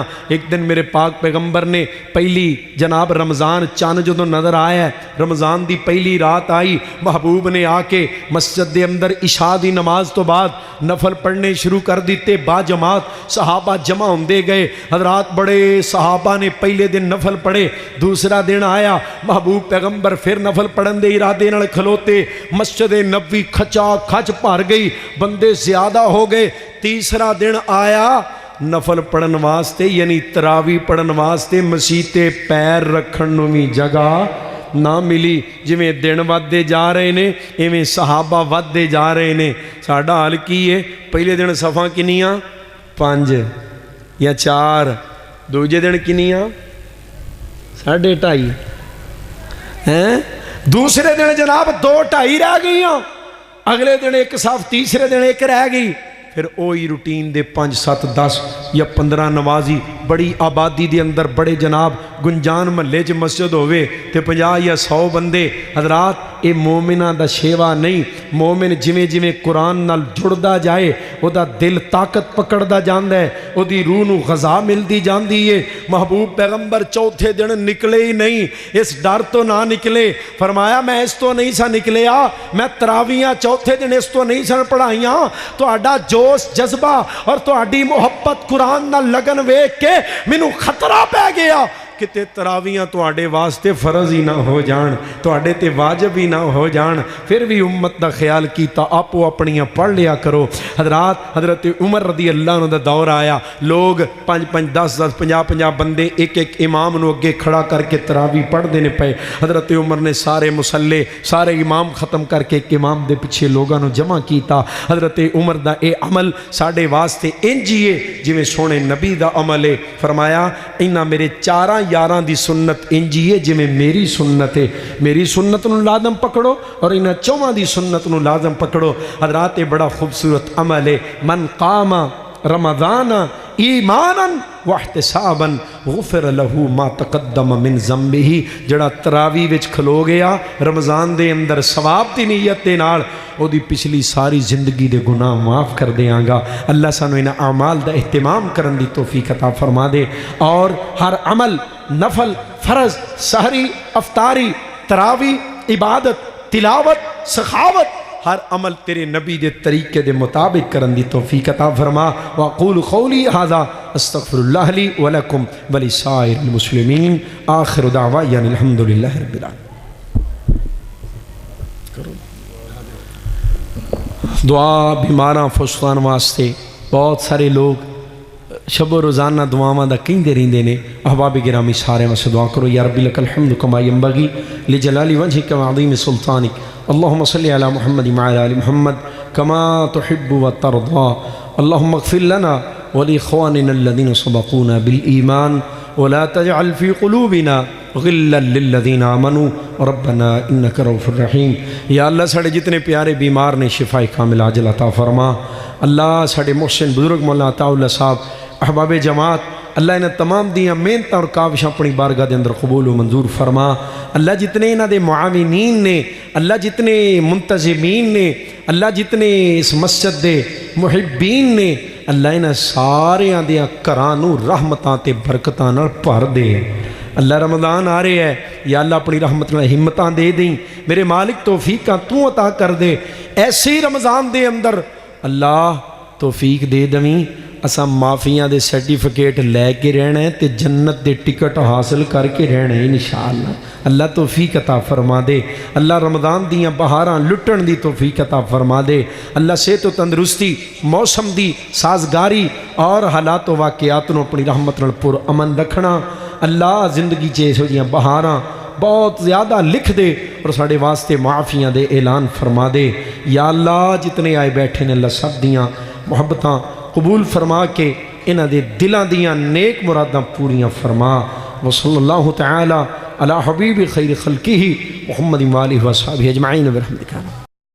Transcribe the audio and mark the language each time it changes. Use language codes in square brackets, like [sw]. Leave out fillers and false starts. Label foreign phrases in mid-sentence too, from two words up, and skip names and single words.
[pa] ایک دن میرے پاک پیغمبر نے پہلی جناب رمضان چاند جو نظر آیا ہے، رمضان دی پہلی رات آئی، محبوب نے آ کے مسجد دے اندر عشاء دی نماز تو بعد نفل پڑھنے شروع کر دیتے، با جماعت صحابہ جمع ہوندے گئے۔ حضرات بڑے صحابہ نے پہلے دن نفل پڑھے، دوسرا دن آیا محبوب پیغمبر پھر نفل پڑھن دے ارادے نال کھلوتے، مسجد نبوی کھچا کھچ بھر گئی، بندے زیادہ ہو گئے۔ تیسرا دن آیا نفل پڑھن واسطے یعنی تراوی پڑھن واسطے مسیتے پیر رکھن نوں بھی جگہ نہ ملی۔ جویں دن ودے جا رہے نے ایویں صحابہ ودے جا رہے نے۔ ساڈا حال کی ہے؟ پہلے دن صفاں کنیاں 5 یا 4، دوجے دن کنیاں 2.5 ہیں، دوسرے دن جناب 2.5 رہ گئی، اگلے دن 1 صف، تیسرے دن 1 رہ گئی۔ پھر وہی روٹین دے 5 7 10 یا 15 نمازی بڑی آبادی دے اندر بڑے جناب گنجان محلے چ مسجد ہوئے تے 50 یا 100 بندے۔ حضرات اے مومنہ دا شیوا نہیں، مومن جویں جویں قرآن نال جڑدا جائے او دا دل طاقت پکڑدا جاندا ہے، او دی روح نو غذا ملدی جاندی ہے۔ محبوب پیغمبر چوتھے دن نکلے ہی نہیں، اس ڈر تو نہ نکلے، فرمایا میں اس تو نہیں سا نکلیا، میں تراویاں چوتھے دن اس تو نہیں سن پڑھائیاں، تہاڈا جوش جذبہ اور تہاڈی محبت قرآن نال لگن ویکھ کے مینوں خطرہ پہ گیا کتے تراویاں تواڈے واسطے فرض ہی نہ ہو جان، تواڈے تے واجب ہی نہ ہو جان۔ پھر بھی امت دا خیال کیتا آپو اپنیاں پڑھ لیا کرو۔ حضرات حضرت عمر [ar] رضی اللہ عنہ [pa] دا دور آیا، لوگ 5 10 50 بندے ایک امام نو اگے کھڑا کر کے تراوی پڑھ دینے پے۔ حضرت عمر نے سارے مصلے سارے امام ختم کر کے ایک امام دے پیچھے لوگاں نو جمع کیتا۔ حضرت عمر دا اے عمل ساڈے واسطے انج ہی ہے جویں سونے نبی دا عمل ہے۔ فرمایا انہاں میرے 4 یاراں دی سنت انجی ہے جویں میری سنت ہے، میری سنت نو لازم پکڑو اور انہاں 4 دی سنت نو لازم پکڑو۔ حضرات یہ بڑا خوبصورت عمل ہے، [ar] من قام رمضان ایمانا واحتسابا غفر له ما تقدم من ذنبه۔ [pa] جڑا تراوی وچ کھلو گیا رمضان دے اندر ثواب دی نیت دے نال او دی پچھلی ساری زندگی دے گناہ معاف کر دیاں گا۔ اللہ سانو انہاں اعمال دا اہتمام کرن دی توفیق عطا فرما دے، اور ہر عمل نفل فرض سحری افطاری تراوی عبادت تلاوت سخاوت ہر عمل تیرے نبی دے طریقے دے مطابق کرن دی توفیق عطا فرما۔ [ar] واقول قولی ھذا استغفر اللہ لی ولکم ولسائر المسلمین، آخر دعوانا الحمدللہ رب العالمین۔ [pa] دعا بیماراں فسقان واسطے بہت سارے لوگ شب و روزانہ دعاواں دا کہندے رہندے نے۔ احباب گرامی سارے واسطے دعا کرو، [ar] یا ربی لک الحمد کما ینبغی لجلال وجهک وعظیم سلطانک، اللہم صلی علی محمد وعلی آل محمد کما تحب وترضى، اللہم اغفر لنا ولاخواننا الذین سبقونا بالایمان ولا تجعل في قلوبنا غلا للذین آمنوا ربنا انک رؤوف رحیم۔ [pa] یا اللہ ساڑے جتنے پیارے بیمار نے شفا کامل عاجل عطا فرما۔ اللہ ساڑے محسن بزرگ مولانا عطا اللہ صاحب احباب جماعت اللہ انہیں تمام دیاں محنت اور کاوش اپنی بارگاہ دے اندر قبول و منظور فرما اللہ جتنے انہاں دے معاونین نے اللہ جتنے منتظمین نے اللہ جتنے اس مسجد دے محبین نے اللہ انہاں سارے دیاں کرانو رحمتاں تے برکتاں نال بھر دے اللہ رمضان آ رہے ہے یا اللہ اپنی رحمت نال ہمتاں دے دیں میرے مالک توفیقاں تو عطا کر دے ایسے ہی رمضان دے اندر اللہ توفیق دے دویں اساں معافیاں دے سرٹیفکیٹ لے کے رہنا ہے تے جنت دے ٹکٹ حاصل کر کے رہنا ہے انشاءاللہ اللہ توفیق عطا فرما دے اللہ رمضان دیاں بہاراں لٹن دی توفیق عطا فرما دے اللہ صحت و تندرستی موسم دی سازگاری اور حالات و واقعات نو اپنی رحمت نال پر امن رکھنا اللہ زندگی چ جیاں بہاراں بہت زیادہ لکھ دے اور ساڑے واسطے معافیاں دے اعلان فرما دے یا اللہ جتنے آئے بیٹھے نے اللہ سب دیاں محبتاں قبول فرما کے انہاں دے دلاں دیاں نیک مراداں پوریاں فرما [ar] وصلی اللہ تعالی علی حبیب خیر خلقہ محمد و آلہ و صحبہ اجمعین برحمتک